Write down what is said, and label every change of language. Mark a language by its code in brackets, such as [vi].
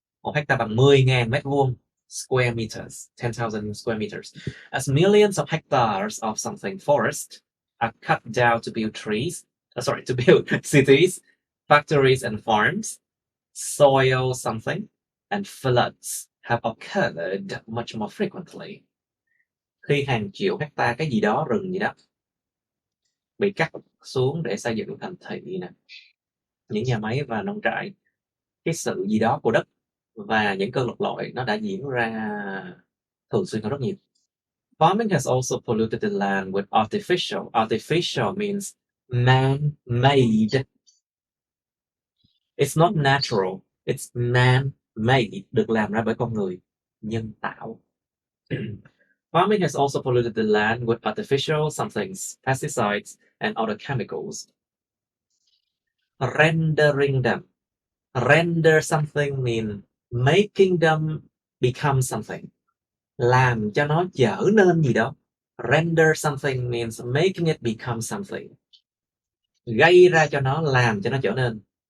[vi] 1 hectare bằng 10.000 mét vuông. [en] Square meters, 10,000 square meters. As millions of hectares of something forest are cut down to build to build cities, factories and farms, soil something, and floods have occurred much more frequently. [vi] Khi hàng triệu hectare cái gì đó, rừng gì đó, bị cắt xuống để xây dựng thành thị nè, những nhà máy và nông trại, cái sự gì đó của đất và những cơn lục lội nó đã diễn ra thường xuyên hơn rất nhiều. [en] Farming has also polluted the land with artificial means man-made. It's not natural, it's man-made, [vi] được làm ra bởi con người, nhân tạo. [en] Farming has also polluted the land with artificial somethings, pesticides and other chemicals. Rendering them. Render something means making them become something. [vi] Làm cho nó trở nên gì đó. [en] Render something means making it become something. [vi] Gây ra cho nó, làm cho nó trở nên.